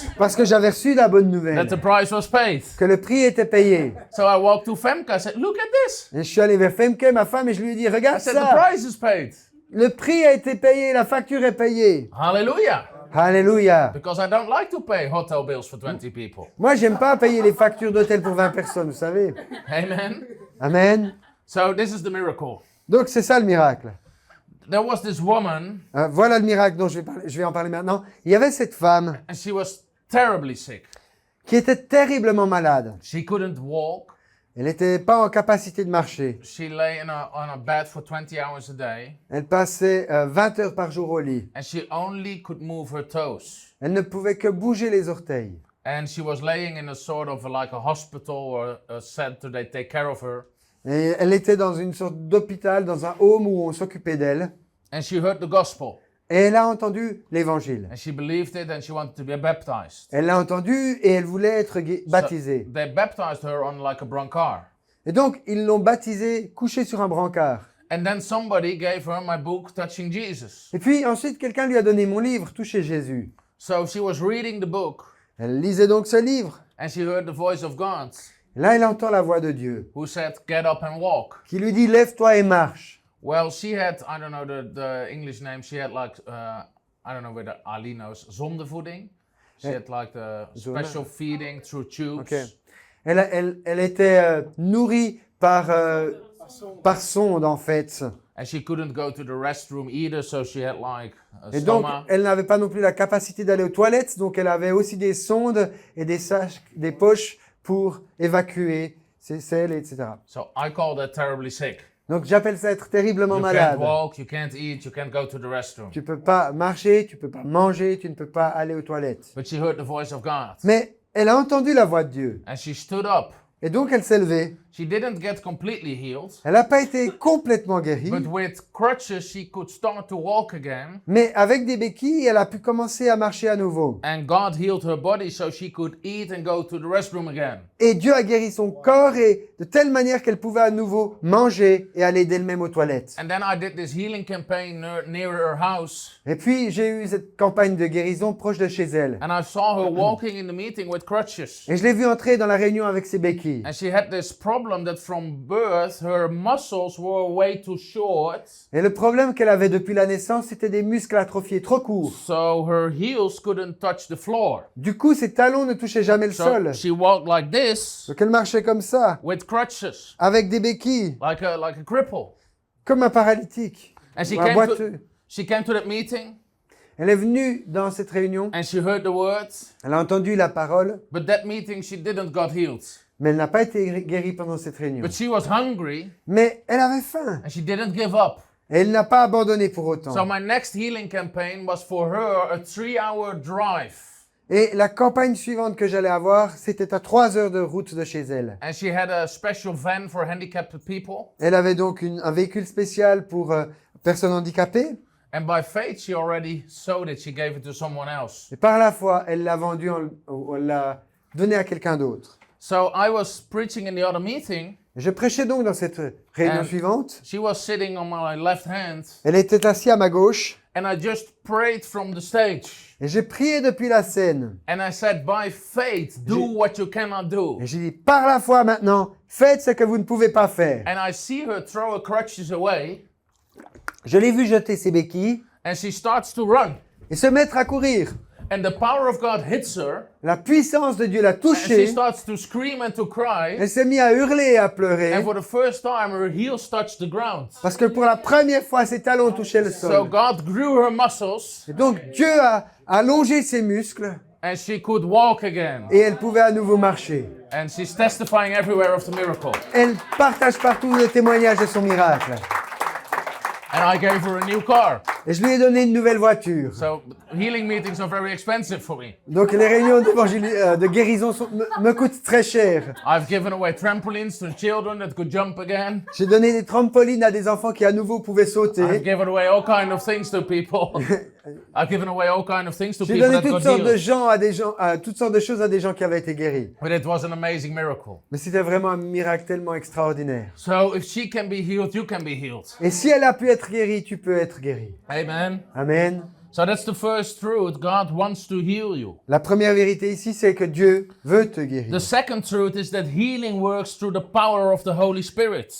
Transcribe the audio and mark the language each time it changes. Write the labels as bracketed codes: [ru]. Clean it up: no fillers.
[fr] parce que j'avais reçu la bonne [en] that [fr] nouvelle, [en] the price was paid. [fr] que le prix était payé. [en] So I walked to Femke. I said, look at this. [fr] Et je suis allé vers Femke, ma femme, et je lui ai dit, [en] I [fr] regarde [en] said, the [fr] ça, [en] price is paid. [fr] le prix a été payé, la facture est payée. [en] Hallelujah. [fr] Alléluia. [en] Because I don't like to pay hotel bills for 20 people. [fr] Moi, j'aime pas payer les factures d'hôtel pour 20 personnes, vous savez. [en] Amen. [fr] Amen. [en] So this is the miracle. [fr] Donc, c'est ça le miracle. [en] There was this woman, [fr] Voilà le miracle dont je vais en parler maintenant. Il y avait cette femme [en] and she was terribly sick. [fr] qui était terriblement malade. [en] She couldn't walk. [fr] Elle n'était pas en capacité de marcher. [en] She lay on a bed for 20 hours a day, [fr] Elle passait 20 heures par jour au lit. [en] and she only could move her toes. [fr] Elle ne pouvait que bouger les orteils. [en] And she was laying in a sort of like a hospital or a center. They take care of her. [fr] Et elle était dans une sorte d'hôpital, dans un home où on s'occupait d'elle. [en] And she heard the gospel. [fr] Et elle a entendu l'évangile. [en] And she believed it, and she wanted to be baptized. [fr] Elle l'a entendu et elle voulait être baptisée. [en] So they baptized her on like a brancard. [fr] Et donc, ils l'ont baptisée couchée sur un brancard. [en] And then somebody gave her my book, Touching Jesus. [fr] Et puis ensuite, quelqu'un lui a donné mon livre, Toucher Jésus. [en] So she was reading the book, [fr] Elle lisait donc ce livre. [en] and she heard the voice of God, [fr] Et là, elle entend la voix de Dieu [en] who said, "Get up and walk." [fr] qui lui dit, lève-toi et marche. [en] Well, she had, I don't know the English name, she had like, I don't know whether Ali knows, zondevoeding. She had like the special feeding through tubes. Ok. [fr] Elle était nourrie par sonde, en fait. [en] And she couldn't go to the restroom either, so she had like a [fr] Et donc, [en] stoma. [fr] elle n'avait pas non plus la capacité d'aller aux toilettes, donc elle avait aussi des sondes et des poches pour évacuer ses selles, etc. [en] So I call that terribly sick. [fr] Donc, j'appelle ça être terriblement [en] You [fr] malade. [en] can't walk, you can't eat, you can't go to the restroom. [fr] Tu peux pas marcher, tu peux pas manger, tu ne peux pas aller aux toilettes. [en] But she heard the voice of God. [fr] Mais elle a entendu la voix de Dieu. [en] And she stood up. [fr] Et donc, elle s'est levée. [en] She didn't get completely healed, [fr] Elle n'a pas été complètement guérie, [en] but with crutches she could start to walk again. [fr] mais avec des béquilles, elle a pu commencer à marcher à nouveau. [en] And God healed her body so she could eat and go to the restroom again. [fr] Et Dieu a guéri son corps et de telle manière qu'elle pouvait à nouveau manger et aller d'elle-même aux toilettes. [en] And then I did this healing campaign near her house. [fr] Et puis, j'ai eu cette campagne de guérison proche de chez elle. [en] And I saw her walking in the meeting with crutches. [fr] Et je l'ai vue entrer dans la réunion avec ses béquilles. [en] And she had this problem that from birth her muscles were way too short. [fr] Et le problème qu'elle avait depuis la naissance, c'était des muscles atrophiés trop courts. [en] So her heels couldn't touch the floor. [fr] Du coup, ses talons ne touchaient jamais le [en] So [fr] sol. [en] she walked like this [fr] Donc elle marchait comme ça, [en] with crutches, [fr] avec des béquilles, [en] like a cripple. [fr] comme un paralytique. [en] And she [fr] Ou un boiteux. [en] came to that meeting [fr] Elle est venue dans cette réunion, [en] and she heard the words, [fr] elle a entendu la parole, [en] but that meeting she didn't got healed. [fr] mais elle n'a pas été guérie pendant cette réunion. [en] But she was hungry [fr] Mais elle avait faim. [en] and she didn't give up. [fr] Et elle n'a pas abandonné pour autant. [en] So my next healing campaign was for her a 3-hour drive. [fr] Et la campagne suivante que j'allais avoir, c'était à 3 heures de route de chez elle. [en] And she had a special van for handicapped people. [fr] Elle avait donc un véhicule spécial pour personnes handicapées. [en] And by faith, she already sold it. She gave it to someone else. [fr] Et par la foi, elle l'a vendu, elle l'a donné à quelqu'un d'autre. [en] So I was preaching in the other meeting. [fr] Je prêchais donc dans cette réunion [en] And [fr] suivante. [en] she was sitting on my left hand. [fr] Elle était assise à ma gauche. [en] And I just prayed from the stage. [fr] Et j'ai prié depuis la scène. [en] And I said, by faith, do what you cannot do. [fr] Et j'ai dit, par la foi maintenant, faites ce que vous ne pouvez pas faire. [en] And I see her throw her crutches away. [fr] Je l'ai vu jeter ses béquilles [en] And she starts to run. [fr] et se mettre à courir. [en] And the power of God hits her. [fr] La puissance de Dieu l'a [en] And she [fr] touchée. [en] starts to scream and to cry. [fr] Elle s'est mise à hurler et à pleurer. [en] And for the first time, her heels touched the ground. [fr] Parce que pour la première fois, ses talons touchaient le [en] So [fr] sol. [en] God grew her muscles. [fr] Et donc Dieu a allongé ses muscles [en] And she could walk again. [fr] et elle pouvait à nouveau marcher. [en] And she's testifying everywhere of the miracle. [fr] Elle partage partout le témoignage de son miracle. [en] And I gave her a new car. [fr] Et je lui ai donné une nouvelle voiture. [en] So healing meetings are very expensive for me. [fr] Donc les réunions de guérison me coûtent très cher. [en] I've given away trampolines to children that could jump again. [fr] J'ai donné des trampolines à des enfants qui à nouveau pouvaient [en] I've [fr] sauter. [en] given away all kind of things to people. I've given away all kind of things to [fr] J'ai [en] people [fr] donné toutes [en] got [fr] sortes de [en] healed. [fr] gens toutes sortes de choses à des gens qui avaient été guéris. [en] But it was an amazing miracle. [fr] Mais c'était vraiment un miracle tellement extraordinaire. [en] So if she can be healed, you can be healed. [fr] Et si elle a pu être guérie, tu peux être guéri. [en] Amen. [fr] Amen. [en] So that's the first truth. God wants to heal you. [fr] La première vérité ici, c'est que Dieu veut te guérir. [en] The second truth is that healing works through the power of the Holy Spirit.